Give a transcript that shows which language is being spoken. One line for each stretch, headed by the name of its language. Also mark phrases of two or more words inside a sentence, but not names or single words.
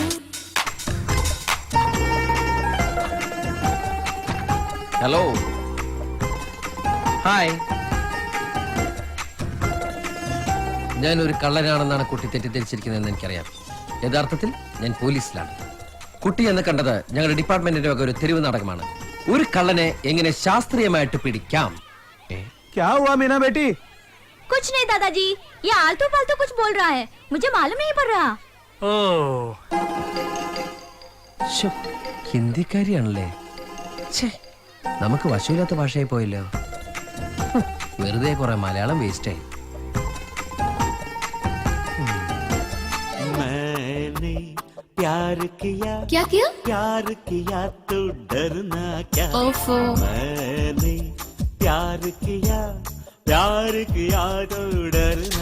English: hello hi
Malayalam: ഞാനൊരു കള്ളനാണെന്നാണ് കുട്ടി തെറ്റിദ്ധരിച്ചിരിക്കുന്നതെന്ന് എനിക്കറിയാം. യഥാർത്ഥത്തിൽ ഞാൻ പോലീസിലാണ്. കുട്ടി എന്ന് കണ്ടത് ഞങ്ങളുടെ ഡിപ്പാർട്ട്മെന്റിന്റെ വക ഒരു തെരുവ് നാടകമാണ്. ഒരു കള്ളനെ എങ്ങനെ ശാസ്ത്രീയമായിട്ട് പിടിക്കാം.
Hindi: कुछ नहीं दादाजी, ये आलतू फालतू कुछ बोल रहा है, मुझे मालूम नहीं पड़ रहा।
Malayalam: ശ്ശോ, ഹിന്ദിക്കാരിയാണല്ലേ. ഛേ, നമുക്ക് വശമില്ലാത്ത ഭാഷയായി പോയല്ലോ. വെറുതെ കുറെ മലയാളം വേസ്റ്റായി.
Hindi: मैंने प्यार किया क्या किया? प्यार किया तो डरना क्या ओफो। मैंने प्यार किया तो डरना